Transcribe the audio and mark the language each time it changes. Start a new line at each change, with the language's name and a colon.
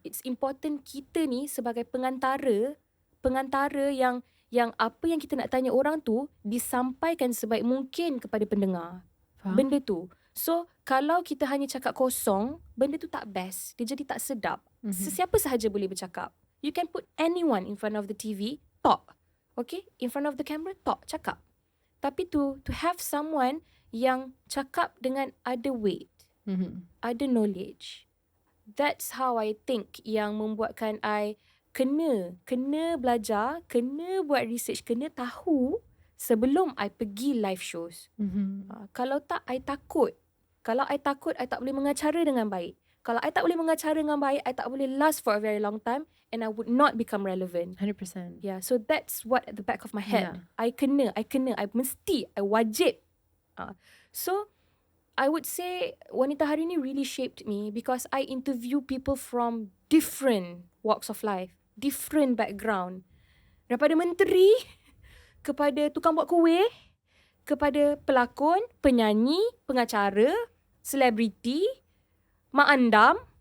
English: It's important
Malay: kita ni sebagai pengantara yang apa yang kita nak tanya orang tu disampaikan sebaik mungkin kepada pendengar. Faham? Benda tu. So, kalau kita hanya cakap kosong, benda tu tak best. Dia jadi tak sedap. Sesiapa sahaja boleh bercakap.
English: You can put anyone in front of the TV, talk. Okay? In front of the camera, talk, cakap.
Malay: Tapi
English: to have someone
Malay: yang cakap dengan ada weight, ada knowledge.
English: That's how I think
Malay: yang membuatkan I kena belajar, kena buat research, kena tahu sebelum I pergi live shows. Kalau tak, I takut. Kalau I takut, I tak boleh mengacara dengan baik. Kalau I tak boleh
English: mengacara dengan baik, I tak boleh last for a very long time and I would not become relevant. 100%. Yeah, so that's what at the back of my head. Yeah.
Malay: I mesti, I wajib.
English: So, I would say Wanita Hari ni really shaped me because I interview people from different walks of life. Different background.
Malay: Daripada menteri, kepada tukang buat kuih, kepada pelakon, penyanyi, pengacara, selebriti, mak andam.